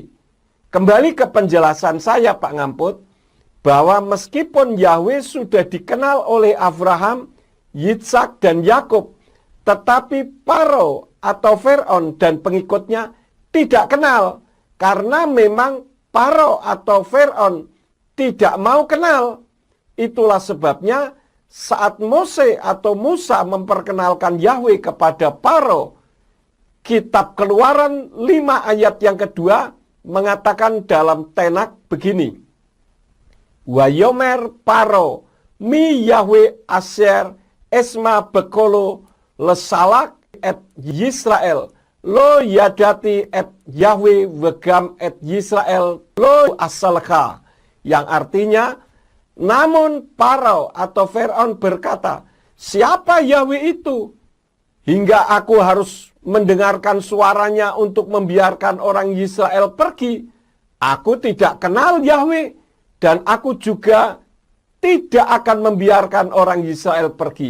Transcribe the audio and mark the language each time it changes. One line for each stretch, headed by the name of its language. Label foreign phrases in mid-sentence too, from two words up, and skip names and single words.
Indonesian: Kembali ke penjelasan saya, Pak Ngamput, bahwa meskipun Yahweh sudah dikenal oleh Abraham, Yitzhak, dan Yakub, tetapi Paro atau Firaun dan pengikutnya tidak kenal, karena memang Paro atau Firaun tidak mau kenal. Itulah sebabnya saat Mose atau Musa memperkenalkan Yahweh kepada Paro, kitab Keluaran 5 ayat yang kedua mengatakan dalam Tenak begini.
Hebrew: ויאמר פרעה מי יהוה אשר אשמע בקלו לשלח את ישראל לא ידעתי את יהוה וגם את ישראל לא אשלח.
Indonesian: Yang artinya, namun Paro atau Firaun berkata, siapa Yahweh itu? Hingga aku harus mendengarkan suaranya untuk membiarkan orang Israel pergi. Aku tidak kenal Yahweh, dan aku juga tidak akan membiarkan orang Israel pergi.